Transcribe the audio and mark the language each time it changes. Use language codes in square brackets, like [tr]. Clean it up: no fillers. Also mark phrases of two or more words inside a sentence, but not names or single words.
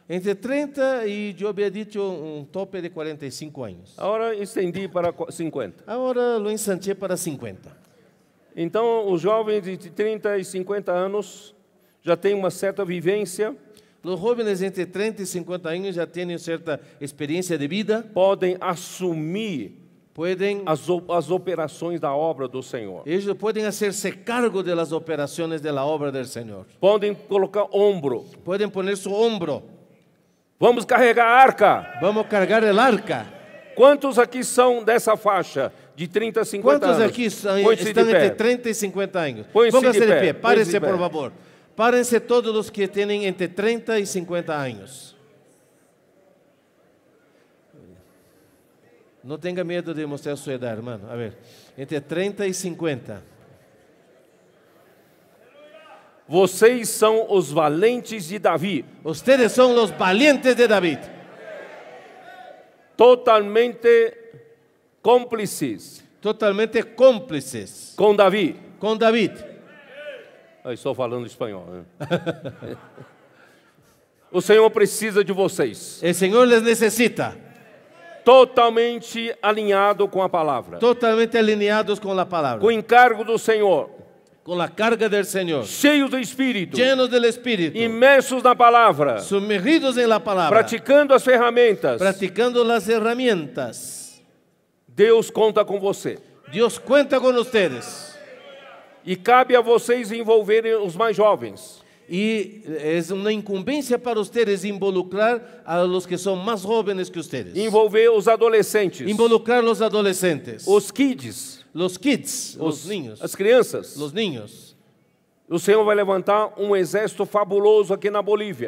[es] entre 30 y yo había dicho un tope de 45 años. [pt] Agora estendi para 50. [es] Ahora lo ensanché para 50. [pt] Então, os jovens de 30 e 50 anos já têm uma certa vivência, [es] Los jóvenes entre 30 y 50 años ya tienen cierta experiencia de vida, [pt] podem assumir [es] pueden, [pt] as operações da obra do Senhor. [es] ellos pueden hacerse cargo de las operaciones de la obra del Señor. [pt] Podem colocar ombro. [es] Pueden poner su hombro. [pt] Vamos carregar a arca. [es] Vamos a cargar el arca. [pt] Quantos aqui são dessa faixa de 30 a 50 [es] ¿Cuántos [pt] anos? [es] aquí [pt] Põe-se de [es] están entre [pt] pé. [es] 30 y 50 años? Pónganse Pónganse [pt] de [es] de [pt] pé, [es] pie, párense pónganse de por [pt] pé. [es] favor. Párense todos los que tienen entre 30 y 50 años. No tenga miedo de mostrar su edad, hermano. A ver, entre 30 y 50. [pt] Vocês são os valentes de Davi, [es] Ustedes son los valientes de David, [pt] totalmente cúmplices [es] totalmente cómplices [pt] com Davi. [es] con David. [pt] Eu estou falando espanhol, né? O Senhor precisa de vocês, [es] El Señor les necesita, [pt] totalmente alinhado com a palavra, [es] totalmente alineados con la palabra, [pt] com o encargo do Senhor, [es] con la carga del Señor, [pt] cheios do Espírito, [es] llenos del Espíritu, [pt] imersos na palavra, [es] sumergidos en la palabra, [pt] praticando as ferramentas. [es] practicando las herramientas. [pt] Deus conta com você. [es] Dios cuenta con ustedes. [pt] E cabe a vocês envolverem os mais jovens. [es] Y es una incumbencia para ustedes involucrar a los que son más jóvenes que ustedes. [pt] Envolver os adolescentes, [es] Involucrar los adolescentes, [pt] os kids, [es] los kids, los niños, [pt] as crianças. [es] los niños. [pt] O Senhor vai levantar um exército fabuloso aqui na Bolívia.